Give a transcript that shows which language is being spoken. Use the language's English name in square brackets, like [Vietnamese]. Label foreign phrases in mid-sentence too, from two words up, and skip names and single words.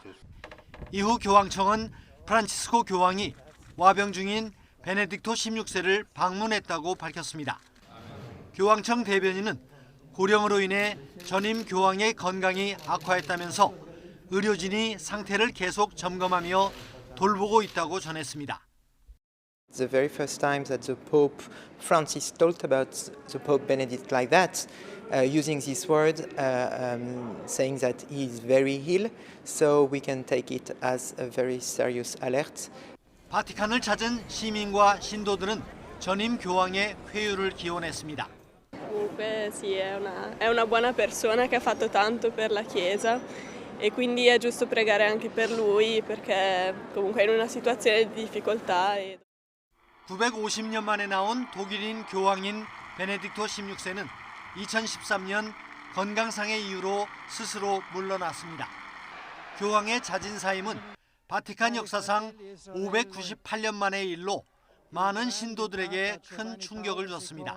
[Korean] 이후 교황청은 프란치스코 교황이 와병 중인 베네딕토 16세를 방문했다고 밝혔습니다. 교황청 대변인은 고령으로 인해 전임 교황의 건강이 악화했다면서 의료진이 상태를 계속 점검하며 돌보고 있다고 전했습니다. [English] The very first time that the Pope Francis talked about the Pope Benedict like that, using this word, saying that he is very ill, so we can take it as a very serious alert. [Korean] 바티칸을 찾은 시민과 신도들은 전임 교황의 회유를 기원했습니다. [Italian] Comunque sì, è una buona persona che ha fatto tanto per la Chiesa e quindi è giusto pregare anche per lui perché comunque è in una situazione di difficoltà. [Korean] 950년 만에 나온 독일인 교황인 베네딕토 16세는 2013년 건강상의 이유로 스스로 물러났습니다. 교황의 자진 사임은 바티칸 역사상 598년 만의 일로 많은 신도들에게 큰 충격을 줬습니다.